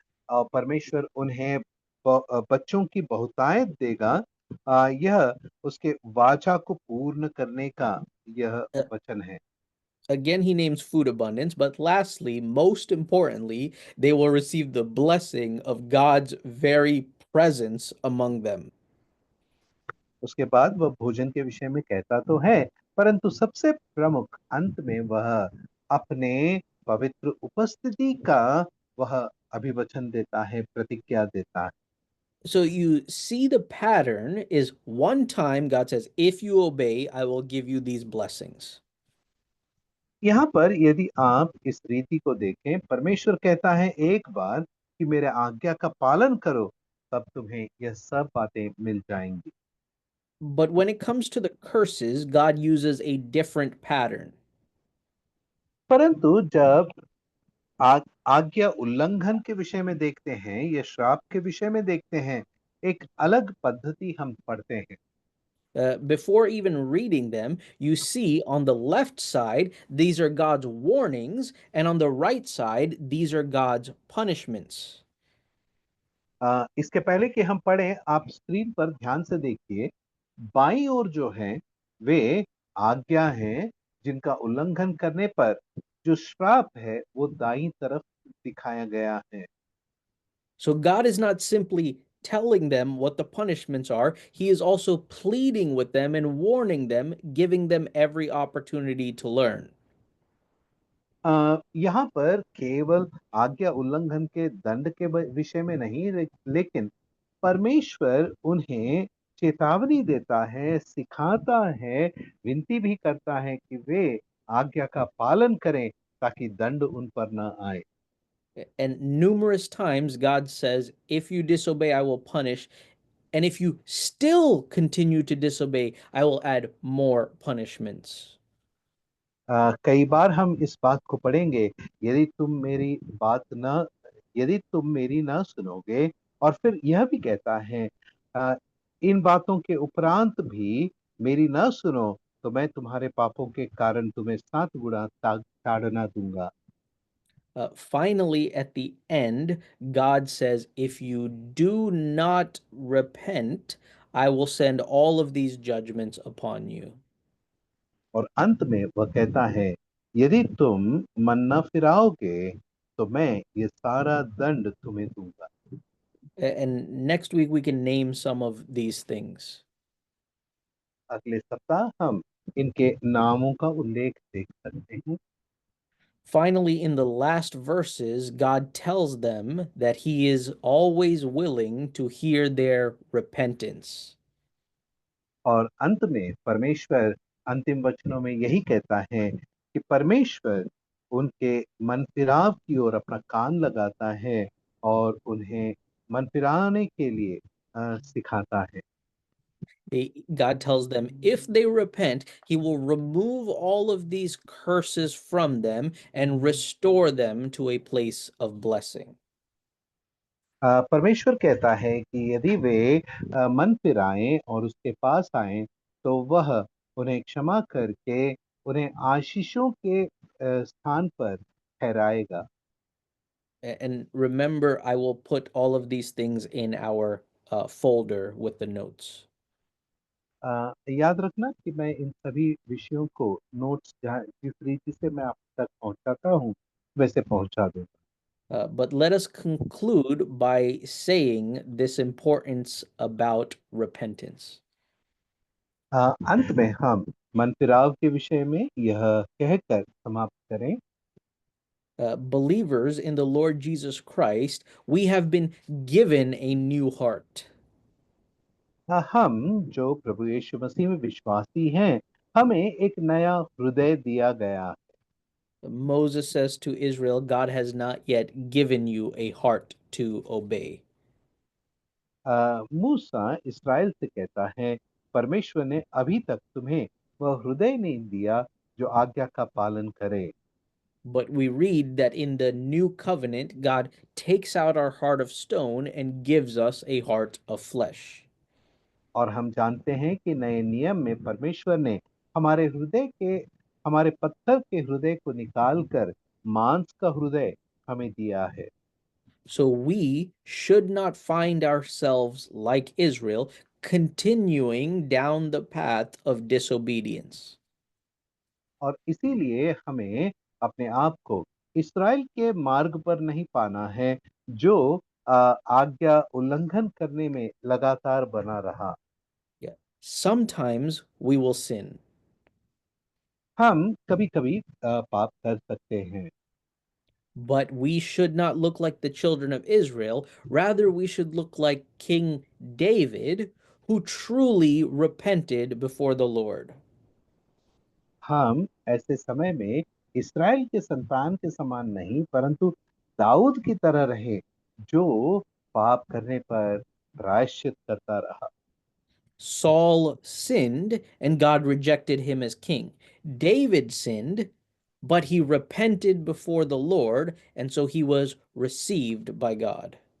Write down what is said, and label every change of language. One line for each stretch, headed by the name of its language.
Hindi: और परमेश्वर उन्हें बच्चों की बहुतायत देगा। यह उसके वाचा को पूर्ण करने का यह Uh, वचन है।
English: Again, he names food abundance, but lastly, most importantly, they will receive the blessing of God's very presence among them.
Hindi: उसके बाद वह भोजन के विषय में कहता तो है, परंतु सबसे प्रमुख अंत में वह अपने पवित्र उपस्थिति का वह अभिवचन देता है, प्रतिज्ञा देता है।
English: So you see the pattern is one time God says, if you obey, I will give you these blessings.
Hindi: यहाँ पर यदि आप इस रीति को देखें, परमेश्वर कहता है एक बार कि मेरे आज्ञा का पालन करो, तब तुम्हें यह सब बातें मिल जाएंगी।
English: But when it comes to the curses, God uses a different pattern.
Hindi: परंतु जब आज्ञा उल्लंघन के विषय में देखते हैं या श्राप के विषय में देखते हैं, एक अलग पद्धति हम पढ़ते हैं।
English: Before even reading them, you see on the left side, these are God's warnings, and on the right side, these are God's punishments.
Hindi: इसके पहले कि हम पढ़ें, आप स्क्रीन पर ध्यान से देखिए। बाईं ओर जो है वे आज्ञा हैं, जिनका उल्लंघन करने पर जो श्राप है वो दाईं तरफ दिखाया गया है।
English: So God is not simply telling them what the punishments are, He is also pleading with them and warning them, giving them every opportunity to learn.
Hindi: यहाँ पर केवल आज्ञा उल्लंघन के दंड के विषय में नहीं, लेकिन परमेश्वर उन्हें चेतावनी देता है, सिखाता है, विनती भी करता है कि वे आज्ञा का पालन करें ताकि दंड उन पर न आए।
English: And numerous times God says, if you disobey, I will punish. And if you still continue to disobey, I will add more punishments.
Hindi: कई बार हम इस बात को पढ़ेंगे, यदि तुम मेरी बात न यदि तुम मेरी न सुनोगे, और फिर यह भी कहता है, अ, इन बातों के उपरांत भी मेरी न सुनो तो मैं तुम्हारे पापों के कारण तुम्हें 7 गुना ताड़ना दूंगा।
English: Finally, at the end, God says, if you do not repent, I will send all of these judgments upon you.
Hindi: और अंत में वह कहता है, यदि तुम मन न फिराओगे तो मैं ये सारा दंड तुम्हें दूंगा।
English: And next week, we can name some of these things.
Hindi: अगले सप्ताह हम इनके नामों का उल्लेख देख सकते हैं।
English: Finally, in the last verses, God tells them that He is always willing to hear their repentance.
Hindi: और अंत में परमेश्वर अंतिम वचनों में यही कहता है कि परमेश्वर उनके मन फिराव की ओर अपना कान लगाता है और उन्हें मन फिराने के लिए सिखाता है।
English: God tells them if they repent, He will remove all of these curses from them and restore them to a place of blessing.
Hindi: परमेश्वर कहता है कि यदि वे मन फिराएं और उसके पास आएं तो वह उन्हें क्षमा करके उन्हें आशीषों के स्थान पर ठहराएगा।
English: And remember, I will put all of these things in our folder with the notes.
Hindi: याद रखना कि मैं इन सभी विषयों को नोट्स जिस रीति से मैं आप तक पहुंचाता हूं वैसे पहुंचा दूंगा।
English: But let us conclude by saying this importance about repentance.
Hindi: अंत में हम मन फिराव के विषय में यह कहकर समाप्त करें।
English: Believers in the Lord Jesus Christ, we have been given a new heart.
Hindi: हम जो प्रभु यीशु मसीह में विश्वासी हैं, हमें एक नया हृदय दिया गया।
English: Moses says to Israel, God has not yet given you a heart to obey.
Hindi: मूसा इस्राएल से कहता है, परमेश्वर ने अभी तक तुम्हें वह हृदय नहीं दिया जो आज्ञा का पालन करे।
English: But we read that in the new covenant, God takes out our heart of stone and gives us a heart of flesh.
Hindi: और हम जानते हैं कि नए नियम में परमेश्वर ने हमारे पत्थर के हृदय को निकालकर मांस का हृदय हमें दिया है।
English: So we should not find ourselves like Israel, continuing down the path of disobedience.
Hindi: और इसीलिए हमें अपने आप को इस्राएल के मार्ग पर नहीं पाना है जो आज्ञा उल्लंघन करने में लगातार बना रहा।
English: Yeah. Sometimes we will sin.
Hindi: हम कभी-कभी पाप कर सकते हैं,
English: But we should not look like the children of Israel. Rather, we should look like King David, who truly repented before the Lord.
Hindi: हम ऐसे समय में इस्राएल के संतान के समान नहीं परंतु दाऊद की तरह रहे जो पाप करने पर प्रायश्चित करता रहा।
English: Saul sinned, and God rejected him as king. David sinned, but he repented before the Lord, and so he was received by God.